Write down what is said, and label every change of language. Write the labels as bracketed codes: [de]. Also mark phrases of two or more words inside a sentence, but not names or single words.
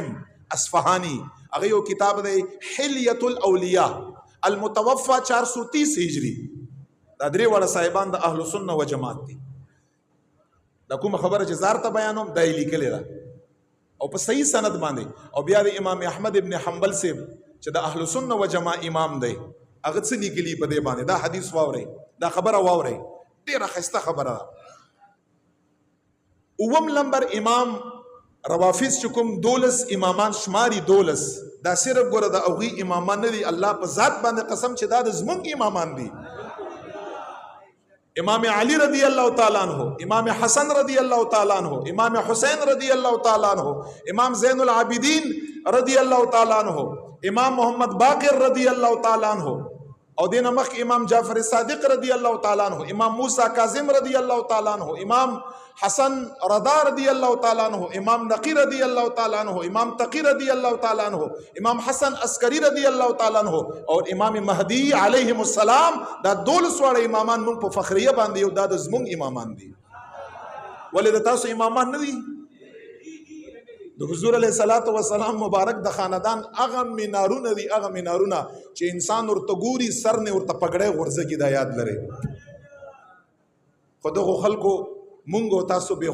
[ps] اصفهانی هغه یو کتاب دی [ar] حلیة الاولیاء المتوفى 430 هجری [ps] دا درې وړه صاحبان د [ar] اهل سنت و جماعت [ps] دي دا کوم خبره چې زار ته بیانوم دای لیکلی ده او په صحیح سند باندې او بیا د امام احمد ابن حنبل سے چې د [ar] اهل سنت و جماعت [ps] امام دی هغه څه لیکلی په دې باندې دا حدیث واوري دا خبره واوري ډیره خسته خبره اوم نمبر امام روافض چې کوم 12 امامان شماري 12 دا صرف ګوره د اوغي امامان نه دي الله په ذات باندې قسم چې دا د زمونږ امامان دي امام علی رضی [ar] اللہ تعالیٰ عنہ امام حسن رضی اللہ تعالیٰ عنہ امام حسین رضی اللہ تعالیٰ عنہ امام زین العابدین رضی اللہ تعالیٰ عنہ امام محمد باقر رضی اللہ تعالیٰ عنہ او دین مخ امام جعفر صادق رضی اللہ تعالیٰ عنہ امام موسیٰ کاظم رضی اللہ تعالیٰ عنہ امام حسن رضا رضی اللہ تعالیٰ عنہ امام نقی رضی اللہ تعالیٰ عنہ امام تقی رضی اللہ تعالیٰ عنہ امام حسن عسکری رضی اللہ تعالیٰ عنہ اور امام مہدی علیہ السلام [ps] دا 12 واړه امامان مونږ په فخریه باندې یو دا د زمونږ امامان دي ولې د تاسو امامان نه دي د حضور [ar] علیه الصلاۃ والسلام [ps] مبارک د خاندان هغه مینارونه دي هغه مینارونه چې انسان ورته ګوري سر نه ورته پګړې غورځي دا یاد لري خو دغه خلکو مونږ تاسو به